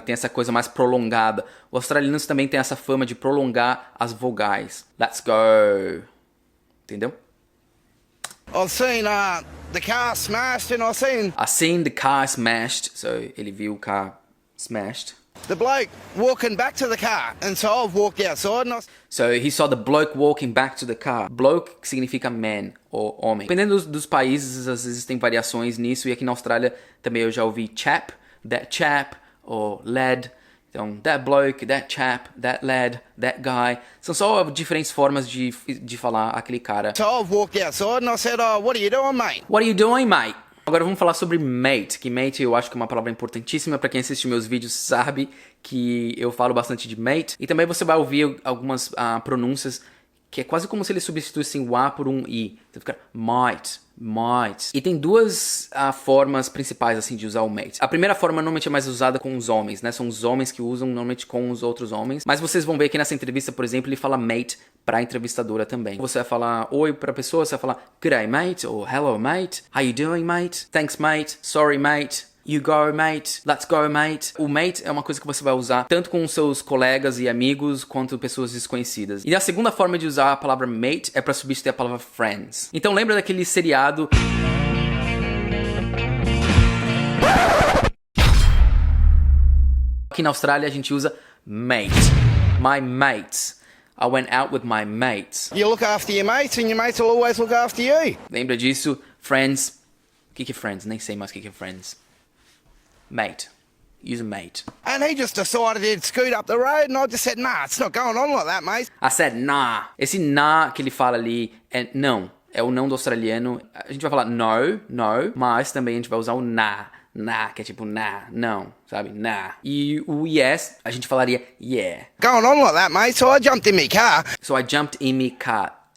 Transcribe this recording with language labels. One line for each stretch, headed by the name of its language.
Portuguese: Tem essa coisa mais prolongada. Os australianos também têm essa fama de prolongar as vogais.
English: Let's go.
Portuguese: Entendeu?
English: I've seen the car smashed and I seen the car smashed.
Portuguese: So, ele viu o carro smashed.
English: the bloke walking back to the car, and so I've walked outside and So he saw the bloke walking back to the car.
Portuguese: Bloke que significa man, ou homem. Dependendo dos países, às vezes tem variações nisso. E aqui na Austrália também eu já ouvi chap,
English: that chap,
Portuguese: ou lad. Então,
English: that bloke, that chap, that lad, that guy.
Portuguese: São só diferentes formas de falar aquele cara.
English: so I've walked outside and I said, "Oh, what are you doing, mate?" What are you doing, mate?
Portuguese: Agora vamos falar sobre mate, que mate eu acho que é uma palavra importantíssima. Pra quem assiste meus vídeos sabe que eu falo bastante de mate. E também você vai ouvir algumas pronúncias que é quase como se eles substituíssem o A por um I. Então fica might. E tem duas formas principais assim de usar o mate. A primeira forma normalmente é mais usada com os homens, né? São os homens que usam normalmente com os outros homens. Mas vocês vão ver que nessa entrevista, por exemplo, ele fala mate pra entrevistadora também. Você vai falar oi pra pessoa, você vai falar
English: G'day mate, ou hello mate, how you doing mate, thanks mate, sorry mate, you go mate, let's go mate.
Portuguese: O mate é uma coisa que você vai usar tanto com os seus colegas e amigos quanto pessoas desconhecidas. E a segunda forma de usar a palavra mate é pra substituir a palavra friends. Então lembra daquele seriado aqui na Austrália a gente usa mate.
English: My mates. I went out with my mates. You look after your mates, and your mates will always look after you.
Portuguese: Lembra disso? Friends. O que é friends? Nem sei mais o que é friends.
English: Mate. Use mate. And he just decided he'd scoot up the road, and I just said, "Nah, it's not going on like that, mate." I said nah.
Portuguese: Esse nah que ele fala ali é não. É o não do australiano. A gente vai falar no, mas também a gente vai usar o na. Na, que é tipo na, não, sabe? Na. E o yes, a gente falaria yeah.
English: Going on like that, mate. So I jumped in my car. So I jumped in me car.